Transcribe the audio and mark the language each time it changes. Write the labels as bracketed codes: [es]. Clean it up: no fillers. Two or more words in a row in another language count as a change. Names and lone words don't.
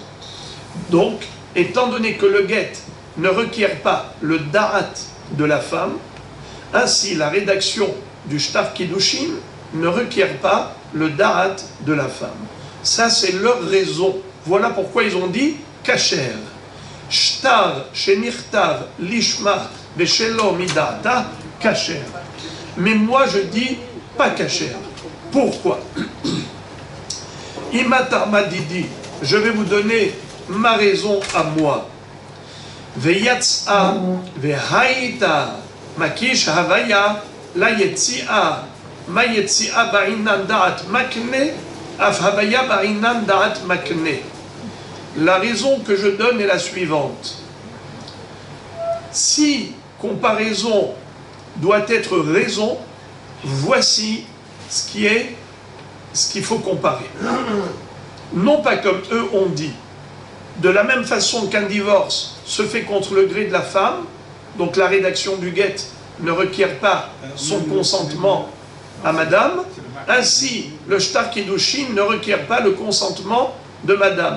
[fr] Donc, étant donné que le get ne requiert pas le da'at de la femme, ainsi la rédaction du [he] שטר קידושין [fr] ne requiert pas le da'at de la femme. Ça, c'est leur raison. Voilà pourquoi ils ont dit kasher. [he] שטר שנכתב לשמה ושלא מדעתה כשר. [fr] Mais moi je dis pas kasher. Pourquoi? [arc] אי מטעמא דידי, [fr] je vais vous donner ma raison à moi. [arc] ויצאה והיתה מקיש הויה ליציאה מה יציאה בעינן דעת מקנה אף הויה בעינן דעת מקנה. [fr] La raison que je donne est la suivante. Si comparaison doit être raison, voici ce qu'il faut comparer. Non pas comme eux ont dit. De la même façon qu'un divorce se fait contre le gré de la femme, donc la rédaction du guet ne requiert pas son consentement à madame, ainsi le [he] שטר קידושין [fr] ne requiert pas le consentement de madame.